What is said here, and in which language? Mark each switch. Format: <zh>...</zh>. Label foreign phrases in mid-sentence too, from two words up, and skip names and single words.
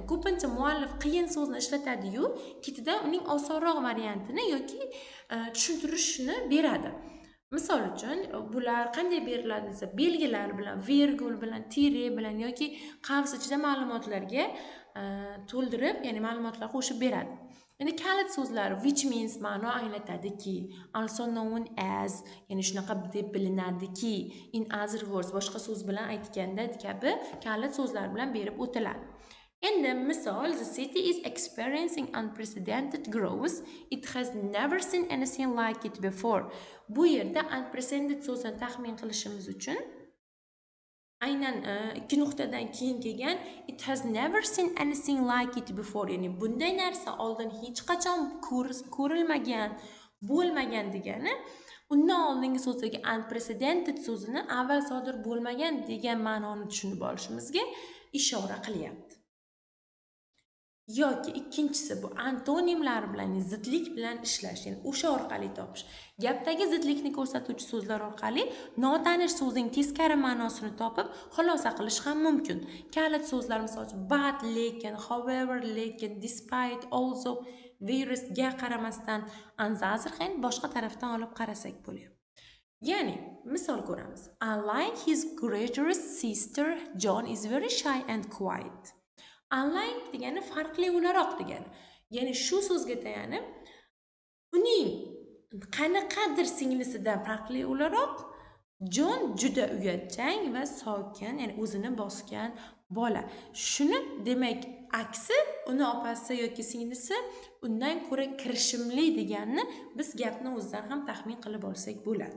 <uz>Ko'pincha muallif qiyin so'zni ishlatadi-yu, ketidan uning osonroq variantini yoki tushuntirishni beradi. Misol uchun, bular qanday beriladi desa, belgilar bilan, virgul bilan, tire bilan yoki qavs ichida ma'lumotlarga to'ldirib, ya'ni ma'lumotlar qo'shib beradi. Endi kalit so'zlar</uz> <en>which means</en> <uz>ma'no anglatadiki,</uz> <en>also known as,</en> <uz>ya'ni shunaqa deb bilinadiki,</uz> <en>in other words,</en> <uz>boshqa so'z bilan aytganda kabi kalit so'zlar bilan berib o'tiladi. Endi misol,</uz> <en>the city is experiencing unprecedented growth. It has never seen anything like it before.</en> <uz>Bu yerda unprecedented so'zini taxmin qilishimiz uchun aynan ikki nuqtadan keyin kelgan</uz> <en>it has never seen anything like it before,</en> <uz>ya'ni bunday narsa oldin hech qachon ko'rilmagan, bo'lmagan degani, undan oldingi so'zdagi unprecedented so'zini avval sodir bo'lmagan degan ma'noni tushunib olishimizga ishora qilyapti. Yoki ikkinchisi bu antonimlar bilan, zidlik bilan ishlash, ya'ni o'sha orqali topish. Gapdagi zidlikni ko'rsatuvchi so'zlar orqali notanish so'zning teskari ma'nosini topib xulosa qilish ham mumkin. Kalit so'zlar misol uchun but, lekin, however, lekin,</uz> <en>despite, also, whereas</en> <uz>ga qaramasdan</uz> <en>on the other hand</en> <uz>boshqa tarafdan olib qarasak bo'lyapti. Ya'ni misol ko'ramiz.</uz> <en>Unlike his greater sister, John is very shy and quiet.</en> <uz>Unlike degani farqli o'laroq degani. Ya'ni shu so'zga tayanib, uning qanaqadir singlisidan farqli o'laroq John juda uyatchang va sokin, ya'ni o'zini bosgan bola. Shuni demak, aksi uni opasi yoki singlisi undan ko'ra kirishimli deganni biz gapni o'zidan ham taxmin qilib olsak bo'ladi.</uz>